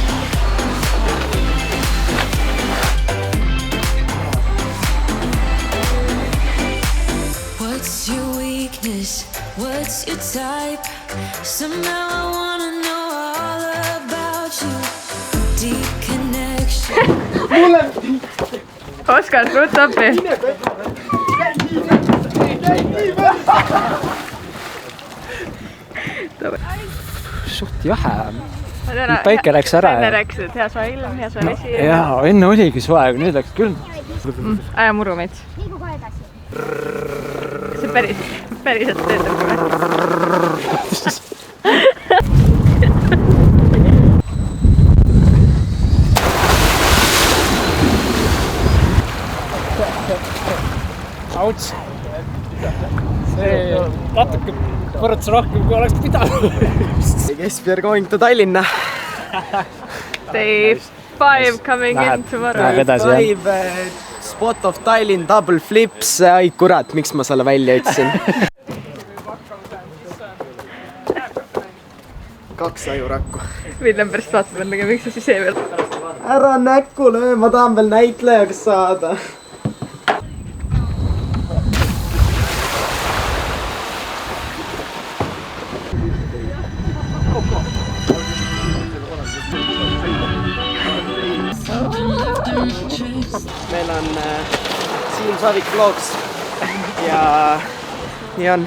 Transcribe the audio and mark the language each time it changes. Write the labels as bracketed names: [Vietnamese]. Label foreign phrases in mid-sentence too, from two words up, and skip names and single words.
[English] What's your weakness? What's your type? Somehow I wanna know all about you. Deep connection. [Estonian] Oskar, rutt appi. Suht jahe. Päike läks ära. Enne rääkisid, et hea soe ilm, hea soe vesi. Jaa, enne oligi soe, aga nüüd läks küll. Aja murumets. See päriselt töötab kohe. Auts. See natuke põrutas rohkem, kui oleks pidanud. [English] Guess we are going to Tallinna. Day 5 coming in tomorrow. [Estonian] Läheb edasi, jah. [English] 5 spot of Tallinn double flips. [Estonian] Ai kurat, miks ma selle välja ütlesin? 2 ajurakku. Viljem pärast vaatab ennega, miks sa siis ei veel. Ära näkku löö, ma tahan veel näitlejaks saada. Meil on Siim Savik vlogs ja nii on.